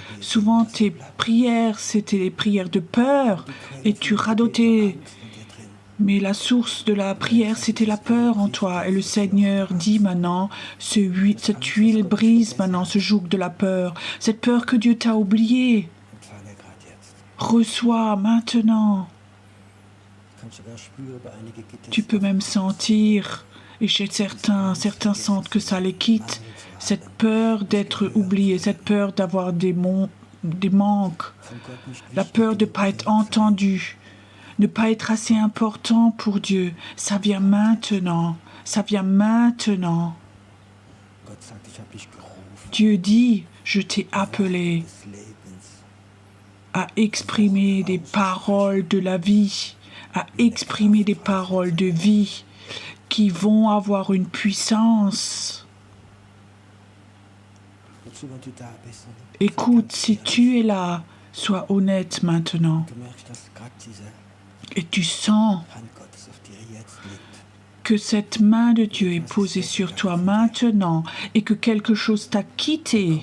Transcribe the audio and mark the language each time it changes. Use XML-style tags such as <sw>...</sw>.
<fr>Souvent tes prières, c'était des prières de peur et tu radotais. Mais la source de la prière, c'était la peur en toi. Et le Seigneur dit maintenant, cette huile brise maintenant ce joug de la peur. Cette peur que Dieu t'a oubliée.</fr> <de>empfange gerade jetzt.</de> <fr>Reçois maintenant.</fr> <de>Du kannst sogar spüren, bei einigen geht es</de> <fr>Tu peux même sentir, et chez certains sentent que ça les quitte, cette peur d'être oublié, cette peur d'avoir des manques,</fr> <de>von Gott nicht</de> <fr>la peur de ne pas être entendu, ne pas être assez important pour Dieu. Ça vient maintenant, ça vient maintenant.</fr> <de>Gott sagt, ich habe dich gerufen</de> <fr>Dieu dit, je t'ai appelé</fr> <de>des Lebens.</de> <fr>à exprimer des paroles de la vie, à exprimer des paroles de vie qui vont avoir une puissance.</fr> <de>Wozu, wenn du da bist und</de> <fr>Écoute, si tu es là, sois honnête maintenant.</fr> <de>du merkst, dass gerade diese</de> <fr>Et tu sens</fr> <de>Hand Gottes auf dir jetzt liegt.</de> <fr>que cette main de Dieu est posée sur toi maintenant et que quelque chose t'a quitté.</fr>